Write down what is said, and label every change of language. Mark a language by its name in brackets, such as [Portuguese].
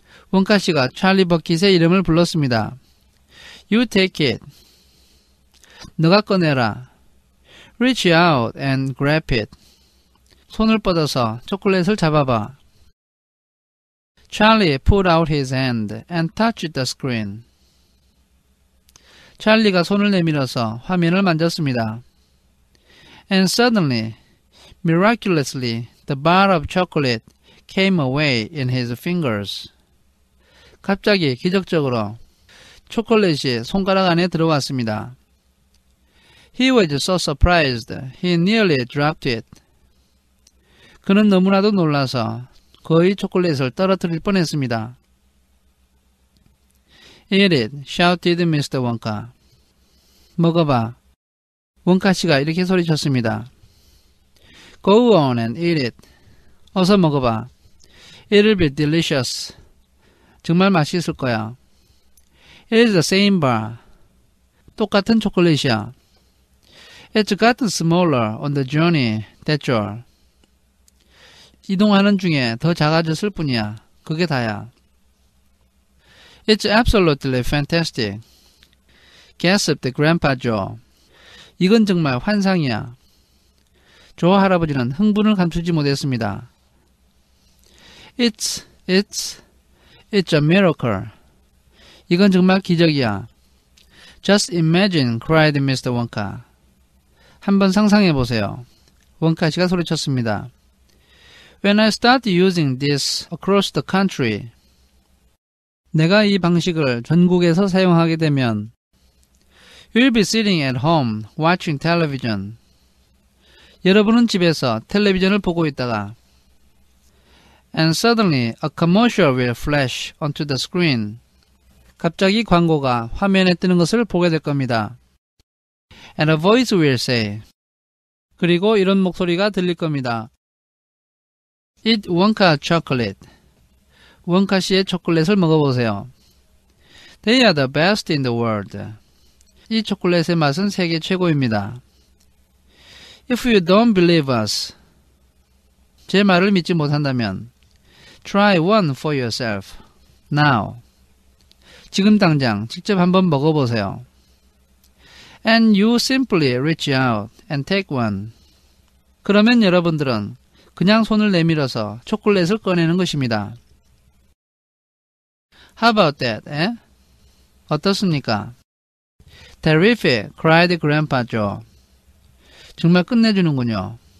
[Korean] 원카 씨가 찰리 버킷의 이름을 불렀습니다. [English] You take it. [Korean] 너가 꺼내라. [English] Reach out and grab it. [Korean] 손을 뻗어서 초콜릿을 잡아봐. [English] Charlie put out his hand and touched the screen. [Korean] 찰리가 손을 내밀어서 화면을 만졌습니다. [English] And suddenly, miraculously, the bar of chocolate came away in his fingers. [Korean] 갑자기 기적적으로 초콜릿이 손가락 안에 들어왔습니다. [English] He was so surprised, he nearly dropped it. [Korean] 그는 너무나도 놀라서 거의 초콜릿을 떨어뜨릴 뻔했습니다. [English] Eat it, shouted Mr. Wonka. [Korean] 먹어봐. 원카 씨가 이렇게 소리쳤습니다. [English] Go on and eat it. [Korean] 어서 먹어봐. [English] It'll be delicious. [Korean] 정말 맛있을 거야. [English] It is the same bar. [Korean] 똑같은 초콜릿이야. [English] It's gotten smaller on the journey, that's all. [Korean] 이동하는 중에 더 작아졌을 뿐이야. 그게 다야. [English] It's absolutely fantastic. gasped Grandpa Joe. [Korean] 이건 정말 환상이야. 조 할아버지는 흥분을 감추지 못했습니다. [English] It's a miracle. [Korean] 이건 정말 기적이야. [English] Just imagine, cried Mr. Wonka. [Korean] 한번 상상해 보세요. 원카 씨가 소리쳤습니다. [English] When I start using this across the country. [Korean] 내가 이 방식을 전국에서 사용하게 되면 [English] You'll be sitting at home watching television. [Korean] 여러분은 집에서 텔레비전을 보고 있다가 [English] And suddenly a commercial will flash onto the screen. [Korean] 갑자기 광고가 화면에 뜨는 것을 보게 될 겁니다. [English] And a voice will say. [Korean] 그리고 이런 목소리가 들릴 겁니다. [English] Eat Wonka chocolate. [Korean] 원카 씨의 초콜릿을 먹어보세요. [English] They are the best in the world. [Korean] 이 초콜릿의 맛은 세계 최고입니다. [English] If you don't believe us. [Korean] 제 말을 믿지 못한다면 [English] Try one for yourself. Now. [Korean] 지금 당장 직접 한번 먹어보세요. [English] And you simply reach out and take one. [Korean] 그러면 여러분들은 그냥 손을 내밀어서 초콜릿을 꺼내는 것입니다. [English] How about that, eh? [Korean] 어떻습니까? [English] Terrific, cried Grandpa Joe. [Korean] 정말 끝내주는군요.